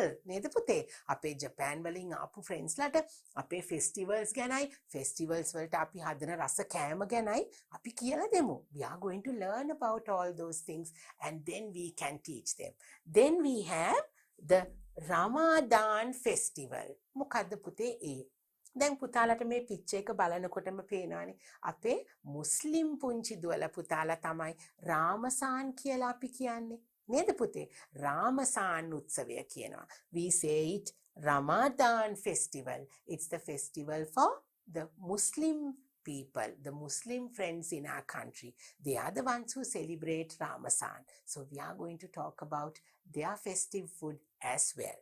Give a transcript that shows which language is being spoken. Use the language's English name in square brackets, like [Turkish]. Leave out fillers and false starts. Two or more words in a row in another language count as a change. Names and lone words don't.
[Sinhala] නේද පුතේ? අපේ ජපාන් වලින් ආපු friends ලට අපේ festivals ගැනයි, festivals වලට අපි හදන රස කෑම ගැනයි අපි කියලා දෙමු. [English] We are going to learn about all those things and then we can teach them. Then we have the Ramadan festival. [Sinhala] මොකද්ද පුතේ ඒ? දැන් පුතාලට මේ පික්චර් එක බලනකොටම පේනවානේ අපේ මුස්ලිම් පුංචි දුවල පුතාලා තමයි රාමසාන් කියලා අපි කියන්නේ නේද පුතේ? රාමසාන් උත්සවය කියනවා. [English] We say it Ramadan festival. It's the festival for the Muslim people, the Muslim friends in our country. They are the ones who celebrate Ramadan. So we are going to talk about their festive food as well.